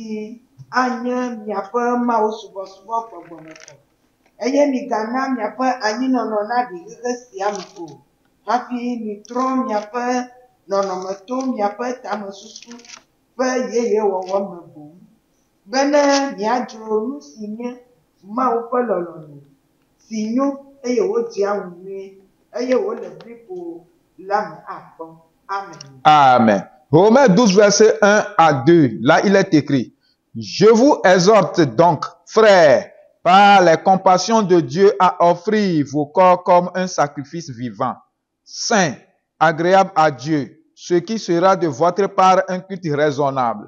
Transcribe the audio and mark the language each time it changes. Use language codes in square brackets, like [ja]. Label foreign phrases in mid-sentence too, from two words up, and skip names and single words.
[ee] anye miaƒe Mawu subɔsubɔ gbɔgbɔmetɔ eye migana miaƒe anyinɔnɔ naɖi xexe sia me o hafi mitrɔ miaƒe nɔnɔme to miaƒe tamesusu ƒe yeyewɔwɔ me boŋ bena miadzro nu si nye Mawu ƒe lɔlɔ̃nu si nyo eye wodzea ŋu nyuie eye wole blibo la me akpɔ. Amen. [fr] Amen. Romains 12, verset 1 à 2. Là, il est écrit: Je vous exhorte donc, frères, par les compassions de Dieu, à offrir vos corps comme un sacrifice vivant, saint, agréable à Dieu, ce qui sera de votre part un culte raisonnable.